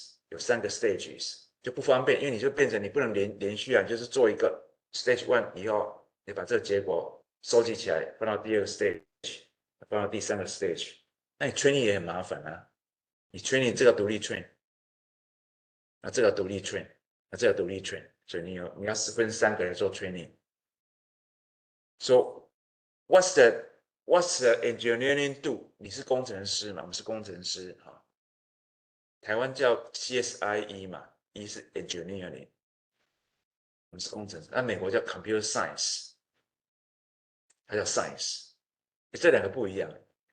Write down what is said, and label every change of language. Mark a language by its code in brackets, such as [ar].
[zh] 有3个 stages 就不方便，因为你就变成你不能连续啊，就是做一个 stage 1以后，你把这个结果收集起来，放到第2个 stage， 放到第3个 stage， 那你 training 也很麻烦啊。你 training 这个独立 train， 那这个独立 train， 那这个独立 train， 所以你要分3个来做 training。 [en] So what's the engineering do？ [zh] 你是工程师嘛？我们是工程师哈。台湾叫 CSIE 嘛 ，E 是 engineering， 我们是工程师。那美国叫 computer science， 它叫 science， 这2个不一样。